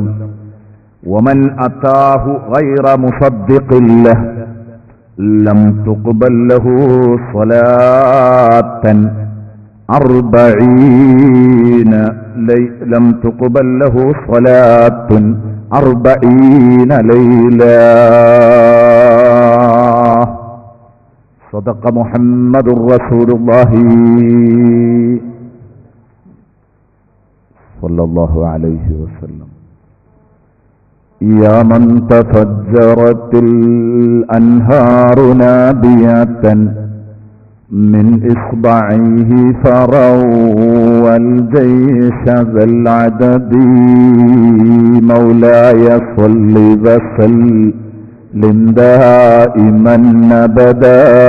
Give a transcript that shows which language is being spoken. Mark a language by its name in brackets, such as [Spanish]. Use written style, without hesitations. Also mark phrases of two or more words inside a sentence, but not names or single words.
[Arabic] ومن أتاه غير مصدق له لم تقبل له صلاة 40 ليلة. صدق محمد رسول الله صلى الله عليه وسلم. يا من تفجرت الأنهار نابعة من إصبعه فروى الجيش ذا العدد مولاي صل وسلم دائما أبدا